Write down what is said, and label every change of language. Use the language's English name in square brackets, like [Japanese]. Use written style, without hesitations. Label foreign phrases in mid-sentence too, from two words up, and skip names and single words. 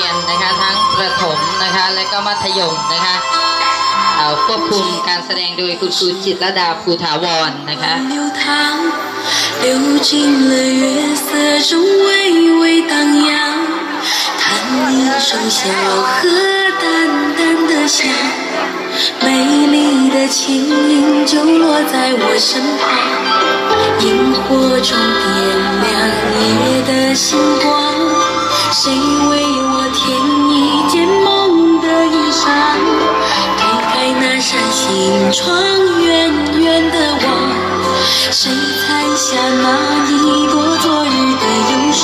[Thai] นะคะทั้งประถมนะคะและก็มัธยมนะคะควบคุมการแสดงโดยคุณครูจิตรดาภูถาวรนะคะ [Chinese] 流进了月色中微微荡漾，弹一声小河淡淡的香，美丽的轻音就落在我身旁，萤火中点亮夜的星光，谁为我添一件梦的衣裳，推开那扇心窗远远的望，谁采下那一朵昨日的忧伤？